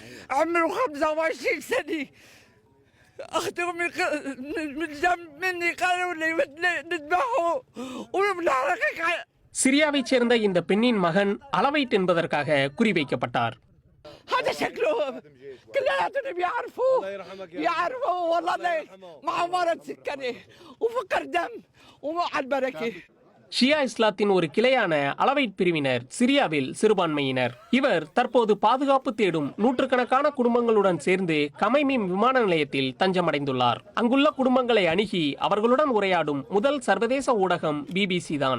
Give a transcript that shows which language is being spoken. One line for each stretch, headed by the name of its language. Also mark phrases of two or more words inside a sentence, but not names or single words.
Arabic: عمره 25 سنة. أخذوا من جنب مني قالوا لي نذبحه ونحرقك.
Tamil: சிரியாவைச் சேர்ந்த இந்த பெண்ணின் மகன் அளவைட் என்பதற்காக குறிவைக்கப்பட்டார்.
Arabic: هذا شكله كلياتهم بيعرفوا والله مع مرض سكري وفقر دم ومع البركة.
Tamil: ஷியா இஸ்லாத்தின் ஒரு கிளையான அளவைட் பிரிவினர் சிரியாவில் சிறுபான்மையினர். இவர் தற்போது பாதுகாப்பு தேடும் நூற்றுக்கணக்கான குடும்பங்களுடன் சேர்ந்து கமைமீம் விமான நிலையத்தில் தஞ்சமடைந்துள்ளார். அங்குள்ள குடும்பங்களை அணுகி அவர்களுடன் உரையாடும் முதல் சர்வதேச ஊடகம் BBC தான்.